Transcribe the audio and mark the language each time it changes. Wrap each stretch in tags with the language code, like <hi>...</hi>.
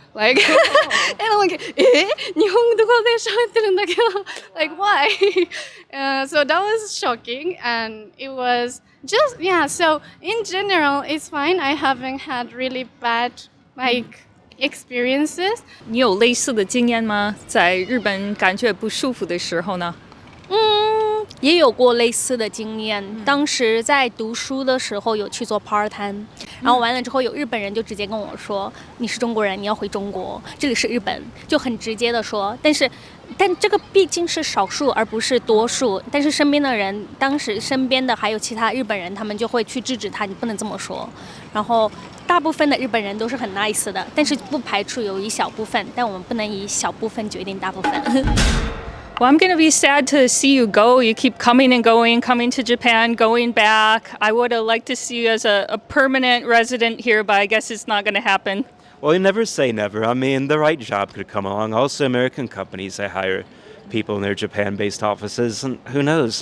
<en>Like, and I'm like,</en> <ja>日本語で喋ってるんだけど</ja> <en>like, why? So that was shocking, and it was just, yeah, so in general, it's fine. I haven't had really bad, like, experiences.</en> <zh>你有类似的经验吗？在日本感觉不舒服的时候呢？也有过类似的经验。当时在读书的时候有去做 part time，然后完了之后有日本人就直接跟我说：“你是中国人，你要回中国，这里是日本。” 就很直接的说。但这个毕竟是少数而不是多数。但是身边的人，当时身边的还有其他日本人，他们就会去制止他，你不能这么说。然后大部分的日本人都是很 nice 的，但是不排除有一小部分，但我们不能以小部分决定大部分。</zh> <en>Well, I'm going to be sad to see you go. You keep coming and going, coming to Japan, going back. I would have liked to see you as a permanent resident here, but I guess it's not going to happen. Well, you never say never. I mean, the right job could come along. Also, American companies, they hire people in their Japan-based offices, and who knows?</en>